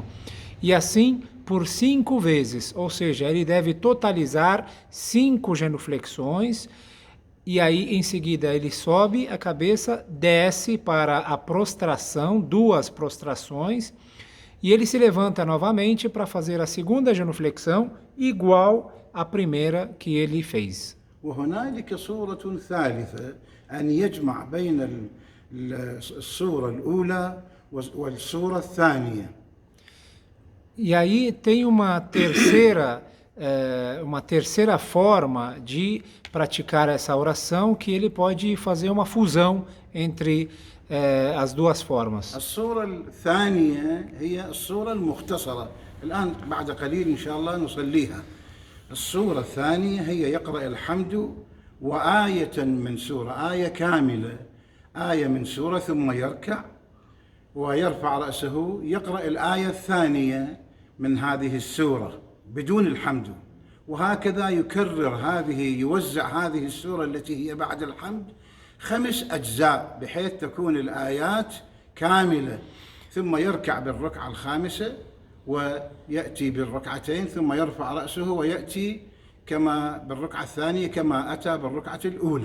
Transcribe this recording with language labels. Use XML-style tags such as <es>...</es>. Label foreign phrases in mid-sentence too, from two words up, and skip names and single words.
<pt>E assim por 5 vezes, ou seja, ele deve totalizar 5 genuflexões. E aí, em seguida, ele sobe a cabeça, desce para a prostração, 2 prostrações, e ele se levanta novamente para fazer a segunda genuflexão, igual à primeira que ele fez.</pt> <ar>وهنالك صورة ثالثة أن يجمع بين الصورة الأولى والصورة الثانية.</ar> <pt>E aí tem uma terceira forma de praticar essa oração, que ele pode fazer uma fusão entre as 2 formas.</pt> <ar>الصورة الثانية هي الصورة المختصرة، الآن بعد قليل إن شاء الله نصليها. الصورة الثانية هي يقرأ الحمد وآية من سورة، آية كاملة، آية من سورة، ثم يركع ويرفع رأسه، يقرأ الآية الثانية من هذه السورة بدون الحمد، وهكذا يكرر يوزع هذه السورة التي هي بعد الحمد 5 أجزاء، بحيث تكون الآيات كاملة، ثم يركع بالركعة الخامسة ويأتي بالركعتين ثم يرفع رأسه ويأتي كما بالركعة الثانية كما أتى بالركعة الأولى.</ar>